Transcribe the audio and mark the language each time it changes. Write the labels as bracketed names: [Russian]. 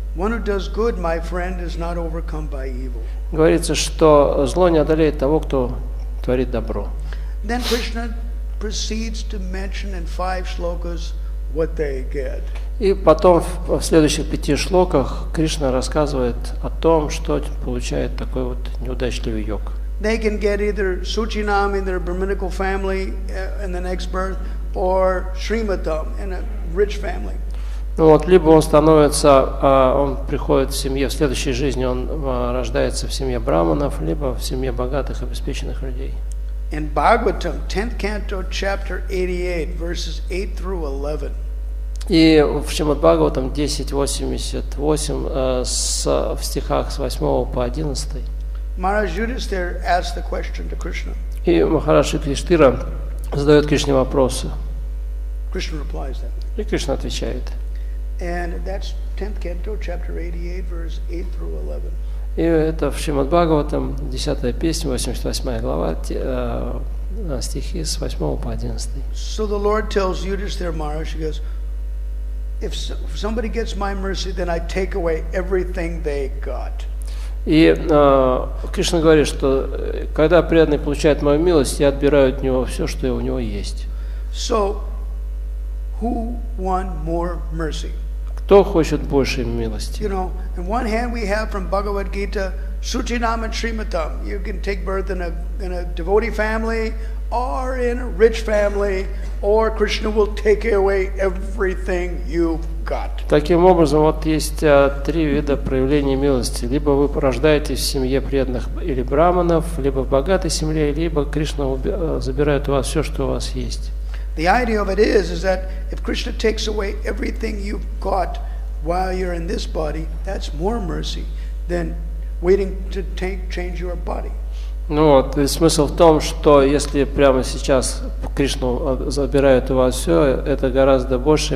[English] One who does good, my friend, is not overcome by evil. [Russian] Говорится, что зло не одолеет того, кто творит добро. [English] Then Krishna proceeds to mention in 5 shlokas what they get. [Russian] И потом в следующих 5 шлоках Кришна рассказывает о том, что получает такой вот неудачливый йог. [English] They can get either Suchinam in their Brahminical family in the next birth, or Srimadam in a rich family. [Russian] Ну вот, либо он становится, он приходит в семье, в следующей жизни он рождается в семье браманов, либо в семье богатых, обеспеченных людей. [English] In Bhagavatam, 10th canto, chapter 88, verses 8 through 11. [Russian] И в Шримад Бхагаватам 10.88 в стихах с 8 по 11. [English] Maharaj Yudhisthira asked the question to Krishna. [Russian] И Махарадж Юдхиштхира задает Кришне вопросы. [English] Krishna replies that. [Russian] И Кришна отвечает. [English] And that's 10th canto, chapter 88, verse 8 through 11. [Russian] И это в Шримад Бхагаватам, 10 песня, 88 глава, стихи с 8 по 11. [English] So the Lord tells Yudhisthira Maharaj, he goes, if somebody gets my mercy, then I take away everything they got. [Russian] И Кришна говорит, что когда преданный получает мою милость, я отбираю от него все, что у него есть. [English] So, who want more mercy? [Russian] Кто хочет большей милости? [English] You know, on one hand we have from Bhagavad Gita, Suchinam and Srimatam. You can take birth in a devotee family, or in a rich family, or Krishna will take away everything you've got. [Russian] Таким образом, вот есть 3 вида проявления милости. Либо вы рождаетесь в семье преданных или браманов, либо в богатой семье, либо Кришна забирает у вас все, что у вас есть. [English] The idea of it is that if Krishna takes away everything you've got while you're in this body, that's more mercy than waiting to change your body. [Russian] Ну вот, и смысл в том, что если прямо сейчас Кришна забирает у вас все, это гораздо больше